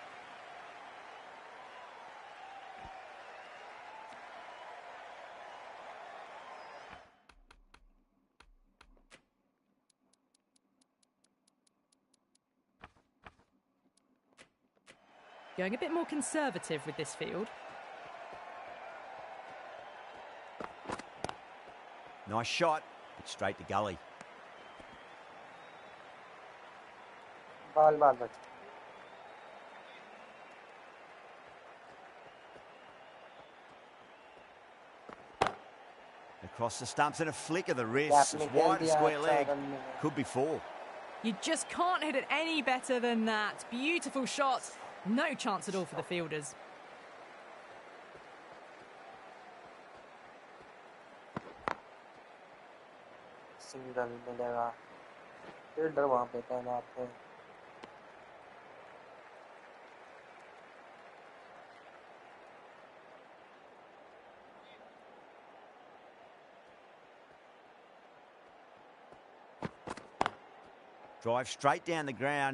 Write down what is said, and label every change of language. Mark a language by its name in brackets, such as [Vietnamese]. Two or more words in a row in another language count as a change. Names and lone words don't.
[English] Going a bit more conservative with this field. Nice shot, but straight to gully. [Hindi] बाल बाल बच [English] Across the stumps and a flick of the wrist. It's wide, a square leg. Could be four. You just can't hit it any better than that. Beautiful shot. No chance at all for the fielders. [Hindi] सिंगल मिलेगा फील्डर वहां पे तैनात है [English] Drive straight down the ground.